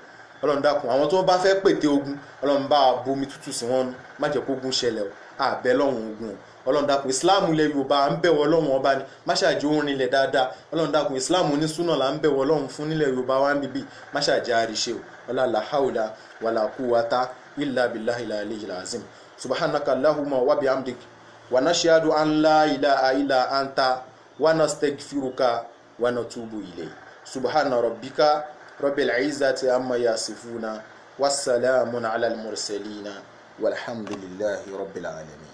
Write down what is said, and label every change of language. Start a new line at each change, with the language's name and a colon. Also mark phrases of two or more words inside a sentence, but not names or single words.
Yoruba: Ọlọ́run dákun àwọn tó bá fẹ́ pète ogun, Ọlọ́run bá bomi tútù sí wọn, má jẹ́ kó ogun ṣẹlẹ̀ o. Àbẹ́ lọ́hùn ogun o. Ọlọ́run dákun Islam ilẹ̀ Yorùbá à ń bẹ̀wọ̀ Ọlọ́run ọba ni, má ṣàjẹ́ orin ilẹ̀ dáadáa. Ọlọ́run dákun Islam onísúnà là ń bẹ̀wọ̀ Ọlọ́run fún nílẹ̀ Yorùbá wa ń bíbí, má ṣàjẹ́ àríṣe o.
Arabic: ولا حول ولا قوة إلا بالله العلي العظيم. سبحانك اللهم وبحمدك ونشهد أن لا إله إلا أنت ونستغفرك ونتوب إليك. سبحان ربك رب العزة عما يصفون وسلام على المرسلين والحمد لله رب العالمين.